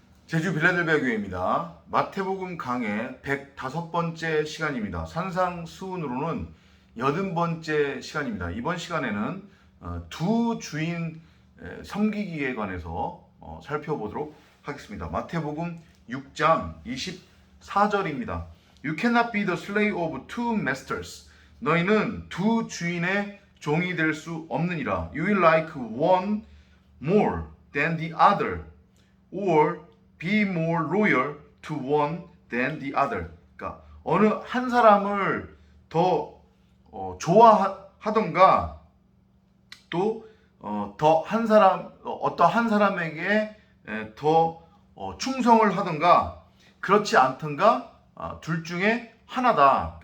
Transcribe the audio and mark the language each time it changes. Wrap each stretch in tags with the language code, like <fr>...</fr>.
<ko>제주 빌라델비아 교회입니다. 마태복음 강의 105번째 시간입니다. 산상수훈으로는 80번째 시간입니다. 이번 시간에는 두 주인 섬기기에 관해서 살펴보도록 하겠습니다. 마태복음 6장 24절입니다.</ko> <en>You cannot be the slave of two masters.</en> <ko>너희는 두 주인의 종이 될 수 없느니라.</ko> <en>You will like one more than the other, or be more loyal to one than the other.</en> <ko>그러니까 어느 한 사람을 더 좋아하던가 또 더 한 사람 어떠한 사람에게 더 충성을 하던가 그렇지 않던가 둘 중에 하나다.</ko>